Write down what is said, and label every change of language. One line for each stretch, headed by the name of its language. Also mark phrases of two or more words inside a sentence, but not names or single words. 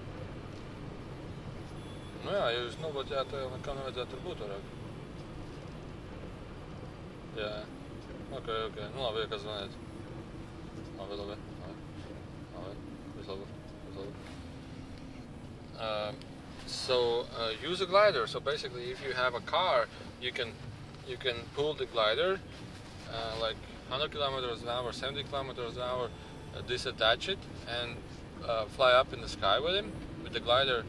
Latvian: Nu jā, ja jūs nobloķējāt, to jau nekā nevajadzētu tur būt vairāk. Jā, ok, nu labi, ja kas zvaniet. Labi, viss labi.
English: So use a glider. So basically, if you have a car, you can pull the glider like 100 kilometers an hour, 70 kilometers an hour, disattach it and fly up in the sky with the glider.